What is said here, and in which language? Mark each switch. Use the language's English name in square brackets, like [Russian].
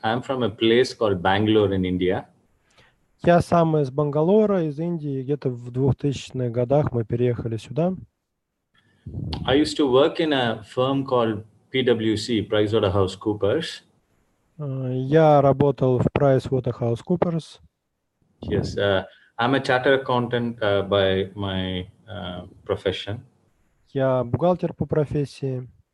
[English] I'm from a place called Bangalore in India. [Russian] Я сам из Бангалора, из Индии. Где-то в 2000-х годах мы переехали сюда. [English] I used to work in a firm called PwC, PricewaterhouseCoopers. [Russian] Я работал в PricewaterhouseCoopers. [English] Yes, I'm a chartered accountant by my profession. [Russian] Я бухгалтер по профессии.